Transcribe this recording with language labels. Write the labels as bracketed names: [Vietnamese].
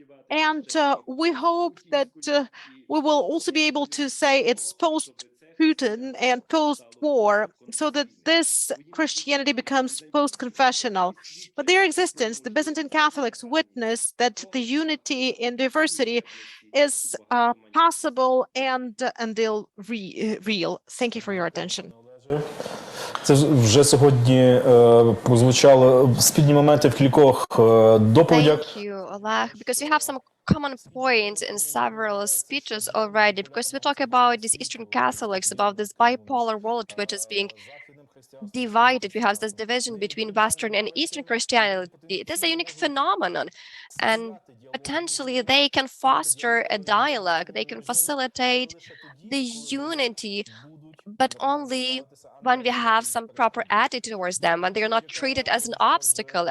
[English] And we hope that we will also be able to say it's post-Putin and post-war, so that this Christianity becomes post-confessional. But their existence, the Byzantine Catholics witness that the unity in diversity is possible and real. Thank you for your attention. [Ukrainian] Це вже сьогодні прозвучали спільні моменти в кількох доповідях. [English] Thank you, Oleg, because we have some common points in several speeches already, because we talk about these Eastern Catholics, about this bipolar world which is being divided. We have this division between Western and Eastern Christianity. It is a unique phenomenon, and potentially they can foster a dialogue, they can facilitate the unity, but only when we have some proper attitude towards them, when they are not treated as an obstacle.